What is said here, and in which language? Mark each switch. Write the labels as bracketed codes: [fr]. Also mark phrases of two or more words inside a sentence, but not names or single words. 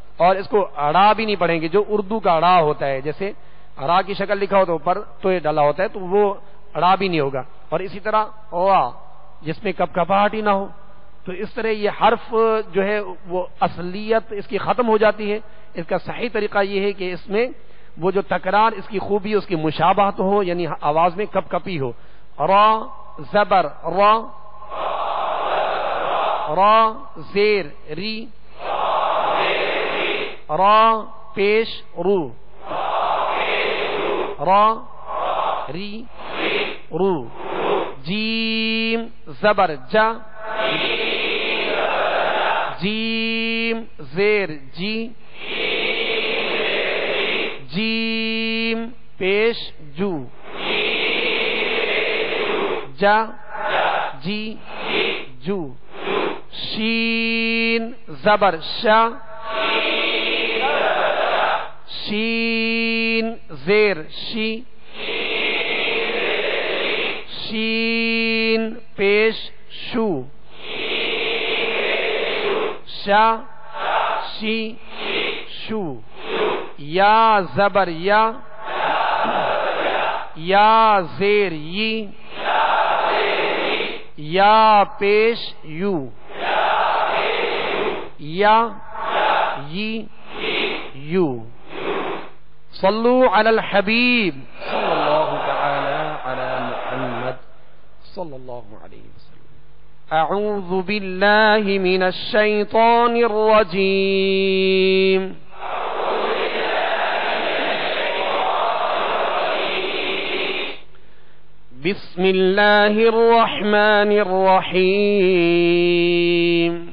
[ur] اور اس کو را بھی نہیں پڑھیں گے، جو اردو کا را ہوتا ہے، جیسے را کی شکل لکھا ہو تو اوپر تو یہ ڈالا ہوتا ہے تو وہ را بھی نہیں ہوگا. اور اسی طرح وا جس میں کپ کپاہٹ ہی نہ ہو، تو اس طرح یہ حرف جو ہے وہ اصلیت اس کی ختم ہو جاتی ہے. اس کا صحیح طریقہ یہ ہے کہ اس میں وہ جو تکرار اس کی خوبی اس کی مشابہت ہو، یعنی آواز میں کپ کپی ہو. را زبر را، را زیر ری، را پیش رو، را ری رو. جیم زبر جا، جیم زیر جی، جیم پیش جو، جا جی جو. شین زبر شا، شین زیر شی، شین پیش شو، شا شی شو. یا زبر یا، یا زیر یی، یا پیش یو، یا یی یو. [ar] صلو علی الحبیب صلی اللہ تعالی علی محمد صلی اللہ علیہ وسلم. اعوذ باللہ من الشیطان الرجیم. بسم اللہ الرحمن الرحیم.